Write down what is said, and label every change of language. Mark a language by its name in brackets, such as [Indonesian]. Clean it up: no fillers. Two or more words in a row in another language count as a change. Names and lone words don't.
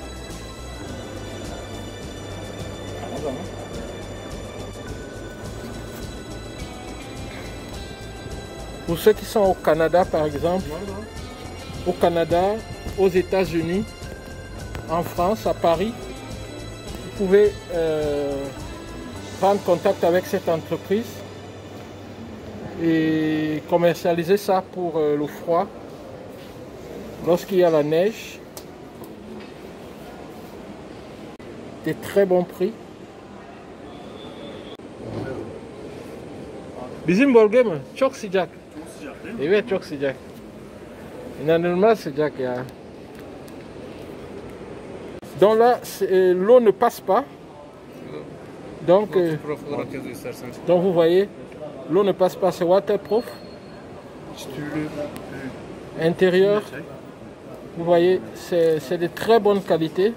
[French] Pour ceux qui sont au Canada par exemple, au Canada, aux États-Unis, en France, à Paris, vous pouvez prendre contact avec cette entreprise et commercialiser ça pour le froid. Lorsqu'il y a la neige, des très bons prix. [Turkish] Bizim bölgeme çok sıcak. Evet, çok sıcak. İnanılmaz sıcak ya. [French] Donc là, l'eau ne passe pas. Donc vous voyez, l'eau ne passe pas, c'est waterproof. Intérieur, vous voyez, c'est de très bonne qualité.